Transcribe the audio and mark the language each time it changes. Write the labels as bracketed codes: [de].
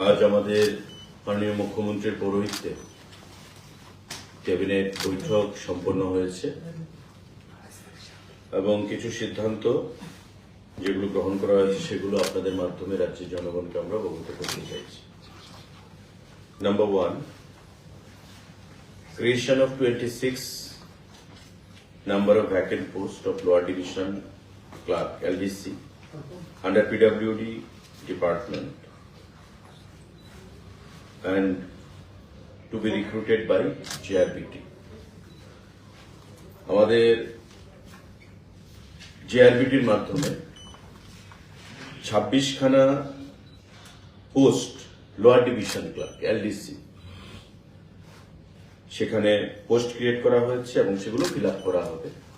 [bn] আজ আমাদের মাননীয় মুখ্যমন্ত্রীর পৌরোহিত্যে ক্যাবিনেট বৈঠক সম্পন্ন হয়েছে এবং কিছু সিদ্ধান্ত যেগুলো গ্রহণ করা হয়েছে সেগুলো আপনাদের মাধ্যমে রাজ্যের জনগণকে আমরা অবগত করতে চাইছি। [en] Number 1, creation of 26 number of vacant posts of Lower Division Clerk LDC under PWD department and to be recruited by JRBT. [bn] আমাদের JRBTর মাধ্যমে 26 খানা post lower division clerk LDC সেখানে পোস্ট ক্রিয়েট করা হয়েছে এবং সেগুলো ফিল আপ করা হবে।